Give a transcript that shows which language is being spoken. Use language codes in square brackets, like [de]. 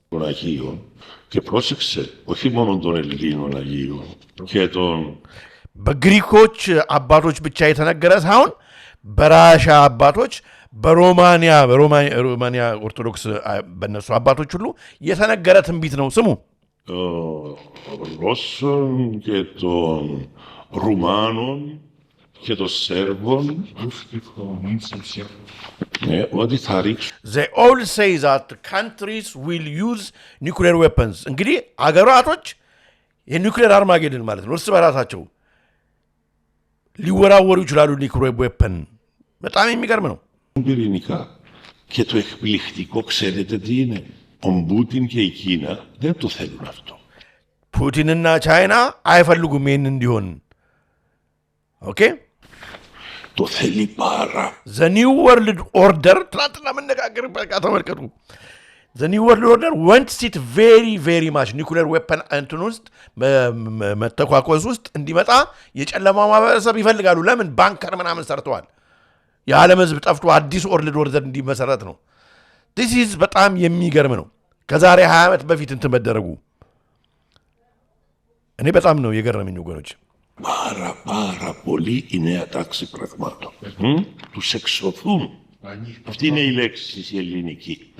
[el] των Αγίων και πρόσεξε όχι μόνο των Ελλήνων Αγίων και των [am] በግሪኮች አባቶች ብቻ የተነገረ ሳይሆን በራሻ አባቶች በሮማንያ ኦርቶዶክስ በነሱ አባቶች ሁሉ የተነገረ ትንቢት ነው። ስሙ [el] Ρώσων και των Ρουμάνων και των Σέρβων ότι θα ρίξουν. [en] They all say that countries will use nuclear weapons. [am] እንግዲህ አገራቶች የኒውክሌር አርማጌድን ማለት ነው። እርስ በራሳቸው ሊወራወሩ ይችላሉ ኒውክሌር ዌፐን። በጣም የሚገርም ነው። [el] Πυρηνικά. Και το εκπληκτικό ξέρετε τι είναι? Ο Πούτιν και η Κίνα δεν το θέλουν αυτό. [am] ፑቲንና ቻይና አይፈልጉም ይህን እንዲሆን። ኦኬ [el] Το θέλει πάρα. [en] The New World Order ትናንትና መነጋገር በቃ ተመልከቱ። The New World Order wants it very very much [am] ኒውክሌር ዌፐን እንትን ውስጥ መተኳኮስ ውስጥ እንዲመጣ የጨለማ ማህበረሰብ ይፈልጋሉ። ለምን? ባንከር ምናምን ሰርተዋል። የዓለም ህዝብ ጠፍቶ አዲስ ወርልድ ኦርደር እንዲመሰረት ነው። [en] ዲስ ኢዝ [am] በጣም የሚገርም ነው። ከዛሬ 20 ዓመት በፊት እንትን መደረጉ እኔ በጣም ነው የገረመኝ ወገኖች። [el] Πάρα πολύ η νέα τάξη πραγμάτων. Τους εξωθούν. Αυτή είναι η λέξη η ελληνική.